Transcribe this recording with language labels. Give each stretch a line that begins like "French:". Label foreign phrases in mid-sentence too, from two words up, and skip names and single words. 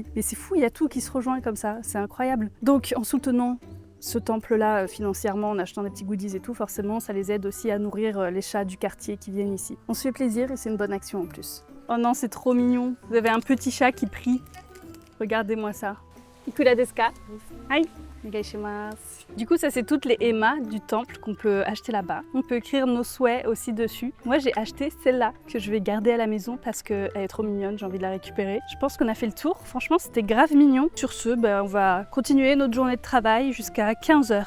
French: Mais c'est fou, il y a tout qui se rejoint comme ça. C'est incroyable. Donc, en soutenant ce temple-là financièrement, en achetant des petits goodies et tout, forcément, ça les aide aussi à nourrir les chats du quartier qui viennent ici. On se fait plaisir et c'est une bonne action en plus. Oh non, c'est trop mignon. Vous avez un petit chat qui prie. Regardez-moi ça.
Japanese: いくらですか？はい、お願いします.
French: Du coup, ça c'est toutes les emma du temple qu'on peut acheter là-bas. On peut écrire nos souhaits aussi dessus. Moi, j'ai acheté celle-là que je vais garder à la maison parce qu'elle est trop mignonne, j'ai envie de la récupérer. Je pense qu'on a fait le tour. Franchement, c'était grave mignon. Sur ce, on va continuer notre journée de travail jusqu'à 15h.